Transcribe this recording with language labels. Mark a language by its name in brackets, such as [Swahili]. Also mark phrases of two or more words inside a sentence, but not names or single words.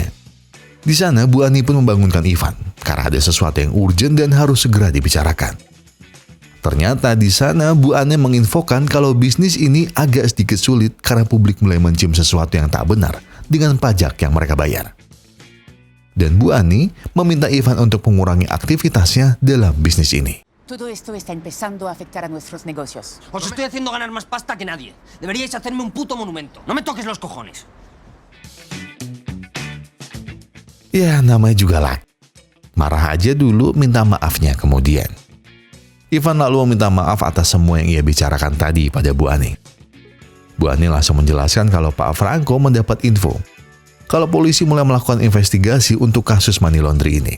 [Indonesian] Di sana Bu Ani pun membangunkan Ivan karena ada sesuatu yang urgent dan harus segera dibicarakan. Ternyata di sana Bu Ani menginfokan kalau bisnis ini agak sedikit sulit karena publik mulai mencium sesuatu yang tak benar dengan pajak yang mereka bayar. Dan Bu Ani meminta Ivan untuk mengurangi aktivitasnya dalam bisnis ini. [Spanish] Todo esto está empezando a afectar a nuestros negocios. Os estoy haciendo ganar más pasta que nadie. Deberíais hacerme un puto monumento. No me toques los cojones. [Indonesian] Ya, namanya juga laki. Marah aja dulu, minta maafnya kemudian. Ivan lalu meminta maaf atas semua yang ia bicarakan tadi pada Bu Ani. Bu Ani langsung menjelaskan kalau Pak Franco mendapat info kalau polisi mulai melakukan investigasi untuk kasus [English] money laundry [Indonesian] ini.